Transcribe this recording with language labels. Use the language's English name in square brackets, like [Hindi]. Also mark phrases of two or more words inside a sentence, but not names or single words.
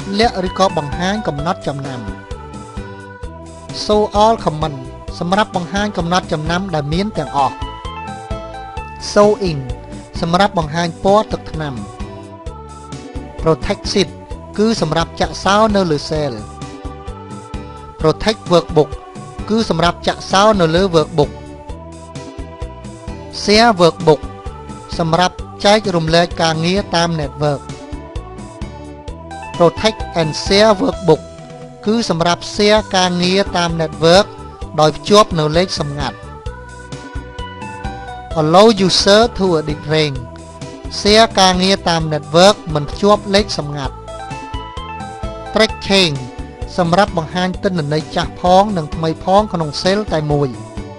[Khmer] លាក់ឬក៏បង្ហាញកំណត់ចំណាំ [English] Show All Comment [Khmer] សម្រាប់បង្ហាញកំណត់ចំណាំដែលមានទាំងអស់ [English] Show In [Khmer] សម្រាប់បង្ហាញពណ៌ទឹកថ្នាំ [English] Protect Sheet [Khmer] គឺសម្រាប់ចាក់សោនៅលើ Cell [English] Protect Workbook [Khmer] គឺសម្រាប់ចាក់សោនៅលើ Workbook [English] Share Workbook [Khmer] សម្រាប់ចែករំលែកការងារតាម Network [English] Protect and Share Workbook [Khmer] គឺសម្រាប់ share ការងារតាម Network ដោយភ្ជាប់នៅលេខសម្ងាត់ [English] Allow user to edit range share [Khmer] ការងារតាម Network មិនភ្ជាប់លេខសម្ងាត់ [English] Track Change [Khmer] សម្រាប់បង្ហាញទិន្នន័យចាស់ផងនិងថ្មីផងក្នុង Cell តែមួយ